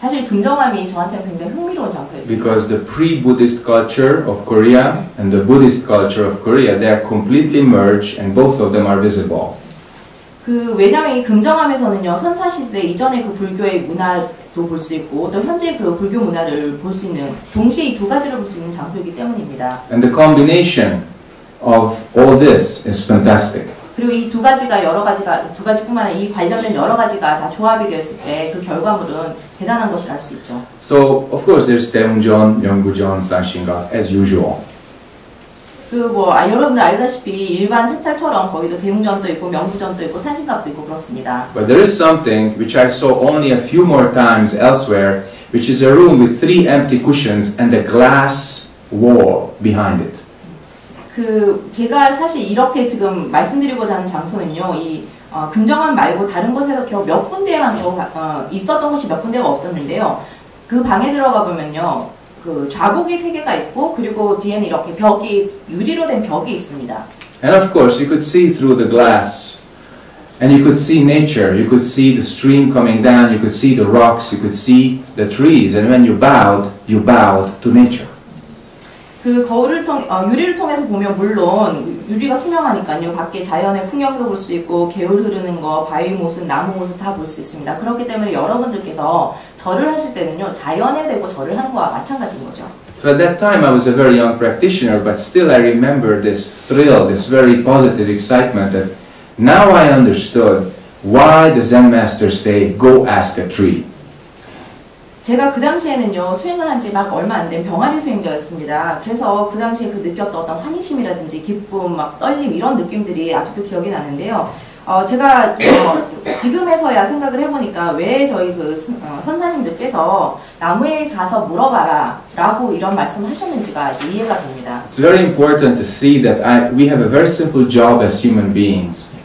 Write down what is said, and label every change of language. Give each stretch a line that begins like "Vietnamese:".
Korean: 사실 금정암이 저한테는 굉장히 흥미로운 장소였습니다.
English: Because the pre-Buddhist culture of Korea and the Buddhist culture of Korea, they are completely merged and both of them are visible.
Korean: 왜냐하면 이 금정암에서는요, 선사시대 이전의 그 불교의 문화도 볼 수 있고 또 현재 그 불교 문화를 볼 수 있는 동시에 이 두 가지를 볼 수 있는 장소이기 때문입니다.
English: And the combination of all this is fantastic.
Korean: 그리고 이 두 가지뿐만 아니라 이 관련된 여러 가지가 다 조합이 되었을 때 그 결과물은 대단한 것이라 할 수 있죠.
English: So of course there's Daemunjeon, Myeongbujeon, Sanshinga as usual.
Korean: 여러분들 알다시피 일반 사찰처럼 거기도 대웅전도 있고 명부전도 있고 산신각도 있고 그렇습니다.
English: But there is something which I saw only a few more times elsewhere, which is a room with 3 empty cushions and a glass wall behind it.
Korean: 제가 사실 이렇게 지금 말씀드리고자 하는 장소는요, 금정암 말고 다른 곳에서 겨우 몇 군데만 있었던 곳이 몇 군데가 없었는데요. 그 방에 들어가 보면요, 좌복이 3개가 있고 그리고 뒤에는 이렇게 유리로 된 벽이 있습니다.
English: And of course you could see through the glass and you could see nature, you could see the stream coming down, you could see the rocks, you could see the trees, and when you bowed to nature.
Korean: 유리를 통해서 보면 물론 유리가 투명하니까요. 밖에 자연의 풍경도 볼 수 있고 개울 흐르는 거, 바위 모습, 나무 모습 다 볼 수 있습니다. 그렇기 때문에 여러분들께서 절을 하실 때는요. 자연에 대고 절을 하는 거와 마찬가지인 거죠.
English: So at that time I was a very young practitioner, but still I remember this thrill, this very positive excitement that now I understood why the Zen masters say, go ask a tree.
Korean: 제가 그 당시에는요, 수행을 한 지 막 얼마 안 된 병아리 수행자였습니다. 그래서 그 당시에 느꼈던 어떤 환희심이라든지 기쁨, 막 떨림 이런 느낌들이 아직도 기억이 나는데요. 제가 지금에서야 생각을 해보니까 왜 저희 선사님들께서 나무에 가서 물어봐라 라고 이런 말씀을 하셨는지가 이제 이해가 됩니다.
English: It's very important to see that we have a very simple job as human beings.